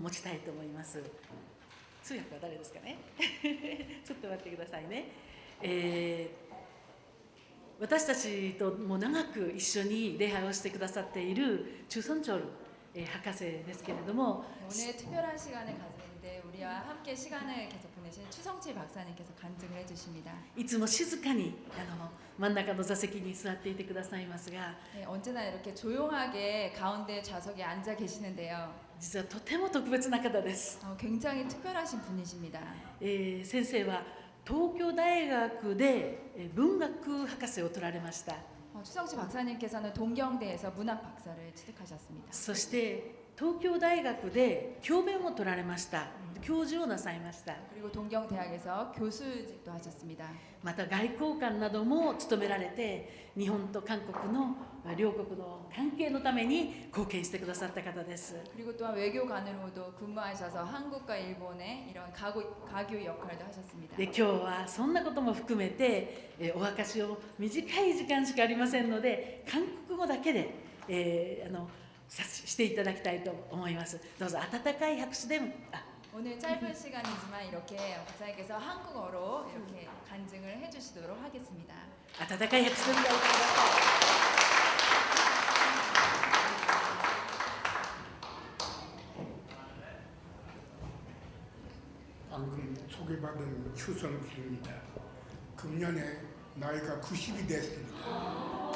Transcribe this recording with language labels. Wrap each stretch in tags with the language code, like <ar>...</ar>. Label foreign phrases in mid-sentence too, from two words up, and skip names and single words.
<ja>したいと思います。通訳は誰ですかねちょっと待ってくださいね。私たちとも長く一緒に礼拝をしてくださっているチュソンチョル博士ですけれども、</ja> <ko>오늘 특별한 시간을 가지는데 우리와 함께 시간을 계속 보내신 추성칠 박사님께서 간증을 해주십니다.</ko> <ja>いつも静かに真ん中の座席に座っていてくださいますが、</ja> <ko>네, 언제나 이렇게 조용하게 가운데 좌석에 앉아 계시는데요.</ko> <ja>実はとても特別な方です。</ja> <ko>굉장히 특별하신 분이십니다.</ko> <ja>先生は東京大学で文学博士を取られました。</ja> <ko>추성칠 박사님께서는 동경대에서 문학 박사를 취득하셨습니다.</ko> <ja>そして東京大学で教鞭を取られました。教授をなさいました。</ja> <ko>그리고 동경대학에서 교수직도 하셨습니다.</ko> <ja>また外交官なども務められて、日本と韓国の両国の関係のために貢献してくださった方です。</ja> <ko>그리고 또한 외교관으로도 근무하셔서 한국과 일본의 이런 가교 역할도 하셨습니다.</ko> <ja>で今日はそんなことも含めて、お証しを短い時間しかありませんので、韓国語だけで、していただきたいと思います。どうぞ温かい拍手でも。</ja> <ko>오늘 짧은 시간이지만 이렇게 박사님께서 한국어로 이렇게 간증을 해주시도록 하겠습니다.</ko> <ja>温かい拍手でお願いします。</ja> <ko>방금 소개받은 추성길입니다. 금년에 나이가 90이 됐습니다.</ko>